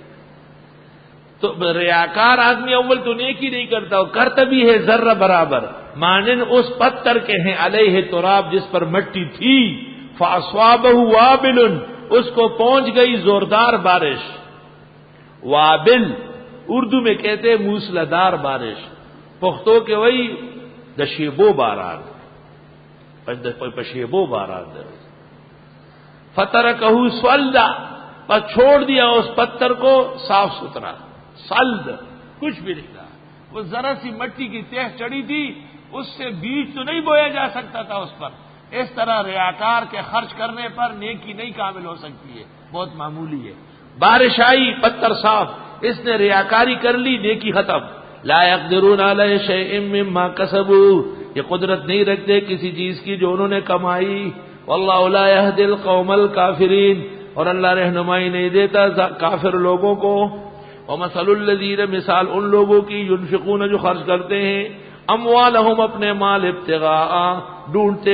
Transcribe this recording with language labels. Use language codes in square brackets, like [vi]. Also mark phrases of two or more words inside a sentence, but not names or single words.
[ur] تو ریاکار آدمی اول تو نیکی نہیں کرتا، وہ کرتا بھی ہے ذرہ برابر، مانند اس پتھر کے ہیں [ar] علیہ تراب، [ur] جس پر مٹی تھی، [ar] فاصابہ وابل، [ur] اس کو پہنچ گئی زوردار بارش۔ وابل اردو میں کہتے ہیں موسلادھار بارش، پختو کے وہی [ps] دشیبو باران، پشیبو باران دے [ar] فترکہ سولدا، [ur] پر چھوڑ دیا اس پتھر کو صاف ستھرا، سلد کچھ بھی نہیں رہا، وہ ذرا سی مٹی کی تہ چڑھی تھی، اس سے بیج تو نہیں بویا جا سکتا تھا اس پر۔ اس طرح ریاکار کے خرچ کرنے پر نیکی نہیں کامل ہو سکتی ہے، بہت معمولی ہے۔ بارش آئی، پتھر صاف، اس نے ریاکاری کر لی، نیکی ختم۔ [ar] لا يقدرون علی شیء مما کسبوا، [ur] یہ قدرت نہیں رکھتے کسی چیز کی جو انہوں نے کمائی۔ [ar] واللہ لا یہدی القوم الکافرین، [ur] اور اللہ رہنمائی نہیں دیتا کافر لوگوں کو۔ [ar] ومثل الذین، [ur] مثال ان لوگوں کی، ينفقون جو خرچ کرتے ہیں، اموالہم اپنے مال، ابتغاء ڈھونڈتے